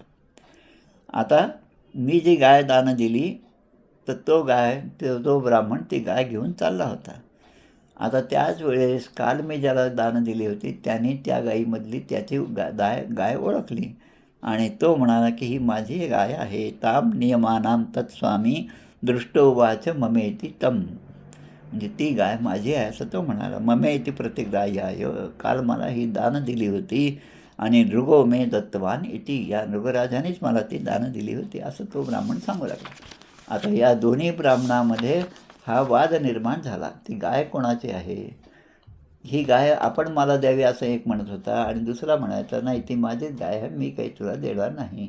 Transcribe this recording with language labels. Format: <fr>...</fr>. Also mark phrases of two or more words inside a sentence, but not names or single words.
<mr>आता मी जी गाय दान दिली, तर तो ब्राह्मण ती गाय घेऊन चालला होता. आता त्याच वेळेस काल मी ज्याला दान दिली होती त्याने त्या गाईमधली त्याची गाय ओळखली आणि तो म्हणाला की ही माझी गाय आहे.</mr> <sa>ताम नियमानाम तत्स्वामी दृष्टोवाच ममेती तम,</sa> <mr>म्हणजे ती गाय माझी आहे असं तो म्हणाला.</mr> <sa>ममेती प्रतिग्राह्याय,</sa> <mr>काल मला ही दान दिली होती आणि</mr> <sa>नृगो मे दत्तवान इति,</sa> <mr>या नृगराजानेच मला ती दानं दिली होती असं तो ब्राह्मण सांगू लागला. आता या दोन्ही ब्राह्मणामध्ये हा वाद निर्माण झाला. ती गाय कोणाची आहे? ही गाय आपण मला द्यावी असं एक म्हणत होता आणि दुसरा म्हणायचा नाही ती माझीच गाय आहे, मी काही तुला देणार नाही.</mr>